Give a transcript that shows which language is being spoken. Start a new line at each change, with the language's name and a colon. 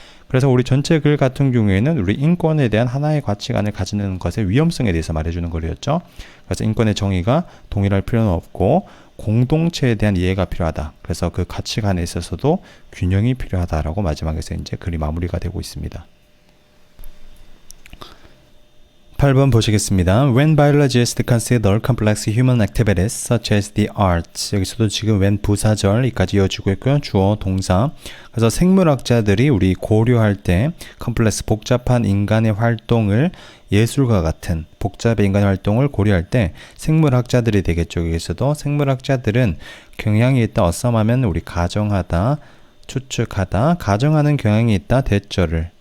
Korean: 그래서 우리 전체 글 같은 경우에는 우리 인권에 대한 하나의 가치관을 가지는 것의 위험성에 대해서 말해주는 거였죠. 그래서 인권의 정의가 동일할 필요는 없고 공동체에 대한 이해가 필요하다. 그래서 그 가치관에 있어서도 균형이 필요하다라고 마지막에서 이제 글이 마무리가 되고 있습니다. 8번 보시겠습니다.
English: When biologists consider complex human activities such as the arts.
Korean: 여기서도 지금 when 부사절까지 이어지고 있고요. 주어, 동사. 그래서 생물학자들이 우리 고려할 때 컴플렉스, 복잡한 인간의 활동을 예술과 같은 복잡한 인간의 활동을 고려할 때 생물학자들이 되겠죠. 여기서도 생물학자들은 경향이 있다. 어썸하면 우리 가정하다, 추측하다, 가정하는 경향이 있다. 대절을.